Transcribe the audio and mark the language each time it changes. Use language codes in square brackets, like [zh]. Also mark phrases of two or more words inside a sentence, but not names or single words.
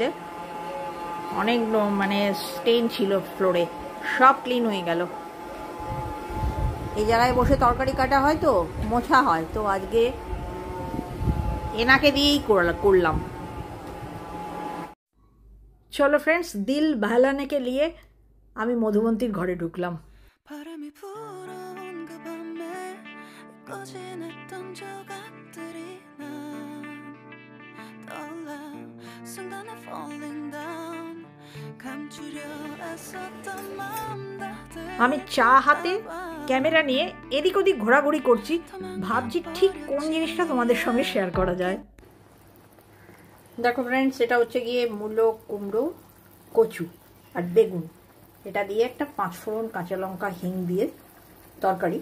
[bn] অনেক মানে স্টেইন ছিল ফ্লোরে, সব ক্লিন হয়ে গেল। এই জায়গায় বসে তরকারি কাটা হয় তো মোছা হয়, তো আজকে এনাকে দিয়েই করলাম। চলো ফ্রেন্ডস, দিল ভালানেকে নিয়ে আমি মধুবন্তীর ঘরে ঢুকলাম। [ko] 바람이 불어온 그 밤에 꺼진했던 조각들이 난 떠올라 순간에 [en] falling down [ko] 감추려 애썼던 마음 다 [bn] আমি চা হাতে ক্যামেরা নিয়ে এদিক ওদিক ঘোরাঘুরি করছি, ভাবছি ঠিক কোন জিনিসটা তোমাদের সঙ্গে শেয়ার করা যায়। দেখো ফ্রেন্ডস, এটা হচ্ছে গিয়ে মূলো, কুমড়ো, কচু আর বেগুন, এটা দিয়ে একটা 5 ফোড়ন, কাঁচা লঙ্কা, হিং দিয়ে তরকারি।